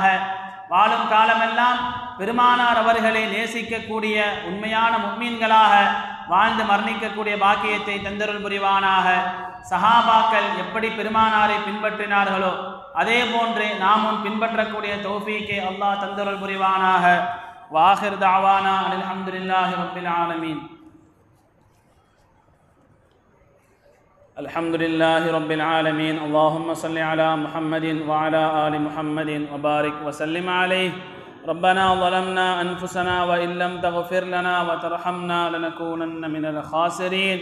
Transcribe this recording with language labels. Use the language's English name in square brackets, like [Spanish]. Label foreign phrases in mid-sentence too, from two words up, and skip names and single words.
[Tamil] வாழும் காலமெல்லாம் பெருமானார் அவர்களை நேசிக்கக்கூடிய உண்மையான முஃமின்களாக வாழ்ந்து மரணிக்கக்கூடிய பாக்கியத்தை தந்தருள் புரிவானாக. சஹாபாக்கள் எப்படி பெருமானாரை பின்பற்றினார்களோ அதே போன்றே நாமும் பின்பற்றக்கூடிய தௌஃபீக்கை அல்லாஹ் தந்தருள் புரிவானாக. [Arabic] وآخر دعوانا الحمد لله رب العالمين. الحمد لله رب العالمين. اللهم صل على محمد وعلى آل محمد وبارك وسلم عليه. ربنا ظلمنا أنفسنا وإن لم تغفر لنا وترحمنا لنكونن من الخاسرين.